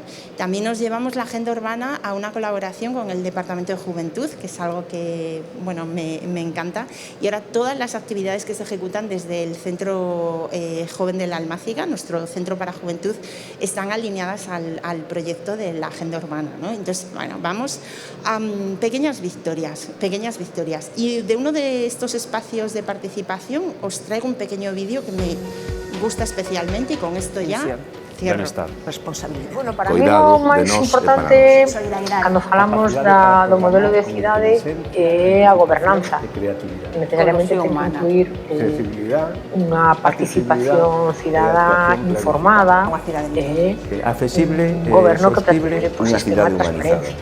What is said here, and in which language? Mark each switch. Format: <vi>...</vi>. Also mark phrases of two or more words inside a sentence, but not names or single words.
<es>También nos llevamos la agenda urbana a una colaboración con el Departamento de Juventud, que es algo que bueno, me encanta, y ahora todas las actividades que se ejecutan desde el Centro Joven de la Almáciga, nuestro centro para juventud, están alineadas al proyecto de la agenda urbana, ¿no? Entonces, bueno, vamos a pequeñas victorias. Y de uno de estos espacios de participación os traigo un pequeño vídeo que me gusta especialmente y con esto ya cierro.</es> <gl>Responsabilidade. Bueno, para mí o máis importante cando falamos do modelo de cidade é a gobernanza. Necesariamente ten que incluir unha participación cidadá informada e un goberno que pretende a transparencia.</gl>